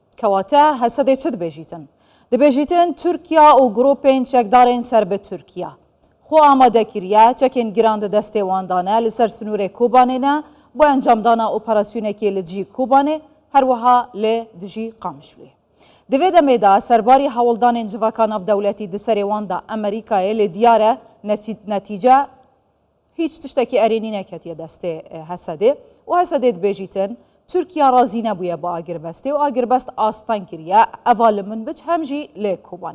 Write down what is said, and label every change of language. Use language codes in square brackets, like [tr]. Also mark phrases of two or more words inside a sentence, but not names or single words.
[ku] کەواتە هەسەدێ چ دەبێژیتن؟ دەبێژیتن تورکیا و گرۆپên çekdarên ser bi Tirkiye xwe amade kiriye çekên giran di destê wan dane li ser sinûrê Kobanê ne bo encamdana operasyonekê li cî Kobanê her wiha lê dijî Qamişloyê. Di vê demê de serbarî hewldanên civaka navdewletî di serê wan da Amerîkayê lê diyar e netîce hiç tiştekî erênî neketiye destê Hesedê û Hesedê dibêjîtin Tirkiye razî nebûye bi agirvestê û agirvest astan kiriye eva li min biç hem jî lê Kobanê.